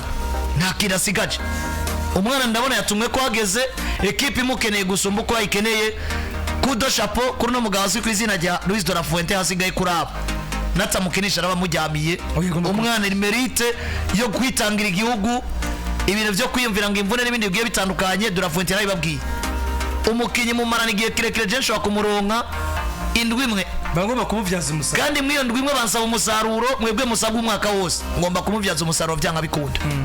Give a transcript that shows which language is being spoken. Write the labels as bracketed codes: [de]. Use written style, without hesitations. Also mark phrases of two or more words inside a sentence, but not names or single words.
[rn] nta kirasigaje umwana ndabona yatumwe ko hageze equipe imukeneye gusumba uko ayikeneye kudo chapeau kuri no mugabo azwi ku izina rya Luis de la Fuente hasigaye kuraba natamukinisha n'abamujyamiye umwana iri mérite yo kwitangira igihugu ibintu byo kwiyumvira ngo imvune n'ibindi bigiye bitandukanye de la Fuente yarababwiye umukinyi mu marana igihe kirekire jenshi wa kumuronka indwi imwe bagomba kumuvyaza umusaruro kandi mwiyo ndwi imwe bansaba umusaruro mwebwe musabwa umwaka wose ngomba kumuvyaza umusaruro byanga bikunda